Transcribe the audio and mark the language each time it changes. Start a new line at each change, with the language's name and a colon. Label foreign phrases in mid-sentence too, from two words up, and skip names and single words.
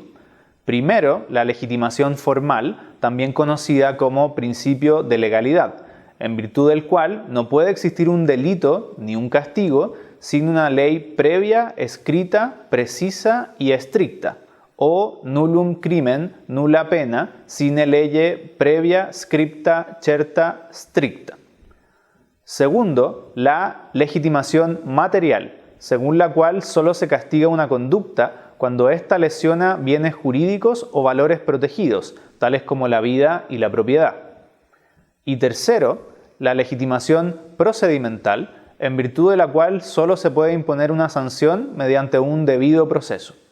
Spanish: Primero, la legitimación formal, también conocida como principio de legalidad, en virtud del cual no puede existir un delito ni un castigo sin una ley previa, escrita, precisa y estricta, o
Latin: nullum crimen, nulla pena, sine lege previa, scripta, certa, stricta.
Spanish: Segundo, la legitimación material, según la cual solo se castiga una conducta cuando ésta lesiona bienes jurídicos o valores protegidos, tales como la vida y la propiedad. Y tercero, la legitimación procedimental, en virtud de la cual solo se puede imponer una sanción mediante un debido proceso.